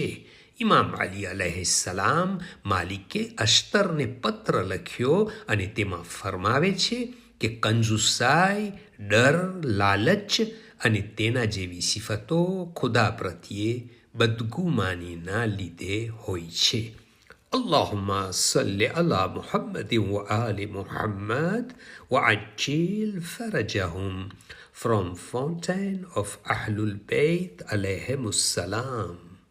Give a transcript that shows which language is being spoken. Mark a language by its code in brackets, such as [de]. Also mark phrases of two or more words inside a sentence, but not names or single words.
[gu] ઇમામ અલી અલૈહિસ્સલામ માલિકે અશ્તરને પત્ર લખ્યો અને તેમાં ફરમાવે છે કે કંજુસાઈ, ડર, લાલચ અને તેના જેવી સિફતો ખુદા પ્રત્યે બદગુમાનીના લીધે હોય છે. [ar] اللهم صل على محمد وآل محمد وعجل فرجهم. [en] From Fountain of Ahlul Bayt [ar] عليهم السلام.